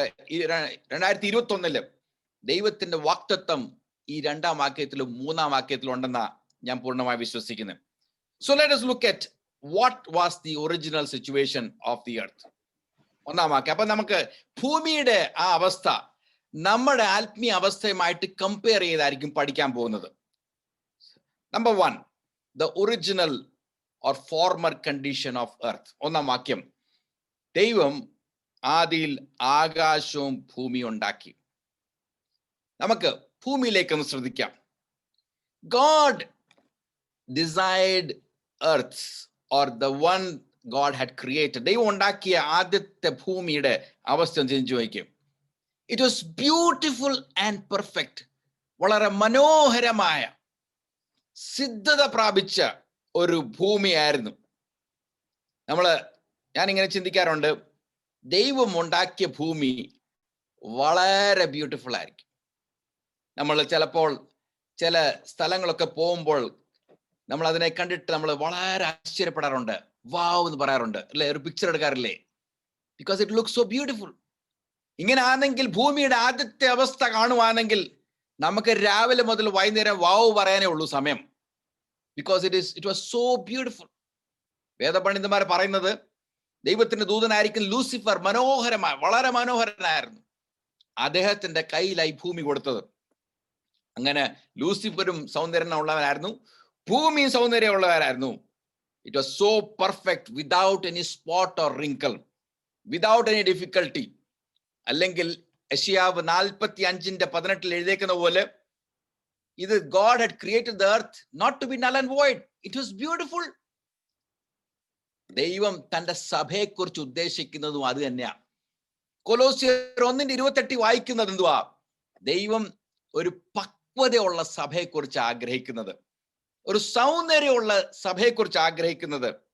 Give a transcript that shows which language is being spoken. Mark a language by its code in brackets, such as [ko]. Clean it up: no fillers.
[ml] 2021 ദൈവത്തിന്റെ വാഗ്ദത്തം ഈ 2-ാം വാക്യത്തിലും 3-ാം വാക്യത്തിലും ഉണ്ടെന്നാ ഞാൻ പൂർണ്ണമായി വിശ്വസിക്കുന്നത്. [en] So let us look at what was the original situation of the earth. [ml] 1-ാം വാക്യം. അപ്പൊ നമുക്ക് ഭൂമിയുടെ ആ അവസ്ഥ നമ്മുടെ ആത്മീയ അവസ്ഥയുമായിട്ട് കമ്പയർ ചെയ്തായിരിക്കും പഠിക്കാൻ പോകുന്നത്. [en] Number 1, the original or former condition of earth. [ml] 1-ാം വാക്യം. ദൈവം ആദിയിൽ ആകാശവും ഭൂമിയും ഉണ്ടാക്കി. നമുക്ക് ഭൂമിയിലേക്ക് ഒന്ന് ശ്രദ്ധിക്കാം. [en] God desired earth, or the one God had created. [ml] ദൈവം ഉണ്ടാക്കിയ ആദ്യത്തെ ഭൂമിയുടെ അവസ്ഥ ചിന്തിച്ചു നോക്കിയും. [en] It was beautiful and perfect. [ml] വളരെ മനോഹരമായ, സിദ്ധത പ്രാപിച്ച ഒരു ഭൂമിയായിരുന്നു. ഞാനിങ്ങനെ ചിന്തിക്കാറുണ്ട്, ദൈവം ഉണ്ടാക്കിയ ഭൂമി വളരെ ബ്യൂട്ടിഫുൾ ആയിരിക്കും. നമ്മൾ ചിലപ്പോൾ ചില സ്ഥലങ്ങളൊക്കെ പോകുമ്പോൾ നമ്മൾ അതിനെ കണ്ടിട്ട് നമ്മൾ വളരെ ആശ്ചര്യപ്പെടാറുണ്ട്, വാവ് എന്ന് പറയാറുണ്ട് അല്ലെ, ഒരു picture എടുക്കാറില്ലേ? [en] Because it looks so beautiful. [ml] ഇങ്ങനെ ആണെങ്കിൽ ഭൂമിയുടെ ആദ്യത്തെ അവസ്ഥ കാണുവാണെങ്കിൽ നമുക്ക് രാവിലെ മുതൽ വൈകുന്നേരം വാവ് പറയാനേ ഉള്ളൂ സമയം. [en] Because it was so beautiful. [ml] വേദപണ്ഡിതന്മാർ പറയുന്നത് ദൈവത്തിന്റെ ദൂതനായിരിക്കും ലൂസിഫർ വളരെ മനോഹരനായിരുന്നു. അദ്ദേഹത്തിന്റെ കയ്യിലായി ഭൂമി കൊടുത്തത്. അങ്ങനെ ലൂസിഫറും സൗന്ദര്യമുള്ളവരായിരുന്നു, ഭൂമിയും സൗന്ദര്യമുള്ളവരായിരുന്നു. [en] It was so perfect, without any spot or wrinkle, without any difficulty. [ml] അല്ലെങ്കിൽ യെശയ്യാവ് 45:18 എഴുതിയേക്കുന്ന പോലെ ഇത് [en] God had created the earth not to be null and void. It was beautiful. [ml] ദൈവം തന്റെ സഭയെക്കുറിച്ച് ഉദ്ദേശിക്കുന്നതും അത് തന്നെയാണ്. കൊലോസ്യർ 1:28 വായിക്കുന്നത് എന്തുവാ? ദൈവം ഒരു പക്വതയുള്ള സഭയെക്കുറിച്ച് ആഗ്രഹിക്കുന്നത്, ഒരു സൗന്ദര്യമുള്ള സഭയെക്കുറിച്ച് ആഗ്രഹിക്കുന്നത്.